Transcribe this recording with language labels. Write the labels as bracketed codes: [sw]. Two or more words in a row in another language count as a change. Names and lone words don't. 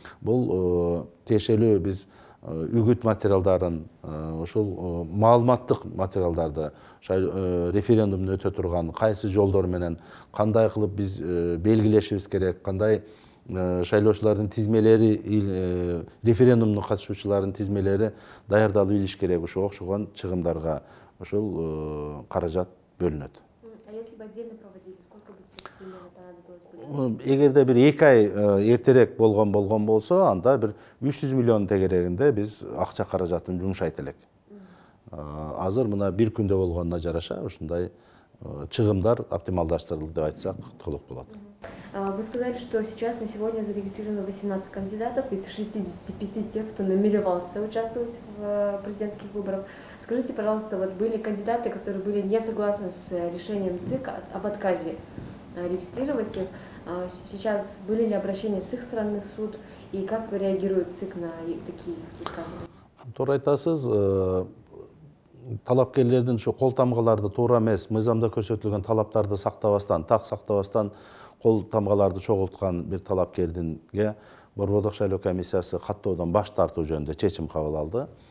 [ky] Бул тиешелүү биз үгүт материалдарын, ушул маалыматтык материалдарды референдумду өтө турган кайсы жолдор менен кандай кылып биз белгилешибиз керек, кандай шайлоочулардын тизмелери, референдумдун катышуучулардын тизмелери даярдалып илиш керек, ошого окшогон чыгымдарга ушул каражат бөлүнөт. [ru] А если бы отдельно проводили, сколько бы средств примерно понадобилось? [ky] Эгерде бир 2 ай эртерээк болгон болсо, анда бир 300 миллион тегерегинде биз акча каражатын жумшайт элек. Азыр мына бир күндө болгонуна жараша ушундай чыгымдар оптималдаштырылды деп айтсак толук болот. [ru] Вы сказали, что сейчас на сегодня зарегистрировано 18 кандидатов из 65 тех, кто намеревался участвовать в президентских выборах. Скажите, пожалуйста, вот были кандидаты, которые были не согласны с решением ЦИК об отказе регистрировать их. Сейчас были ли обращения с их стороны в суд и как реагирует ЦИК на такие высказывания? [ky] Туура айтасыз, талапкерлердин ушу кол тамгаларды туура эмес, мыйзамда көрсөтүлгөн талаптарды сактабастан, так сактабастан кол тамгаларды чогулткан бир талапкердинге Борбордук шайлоо комиссиясы каттоодон баш тартуу жөнүндө чечим кабыл алды.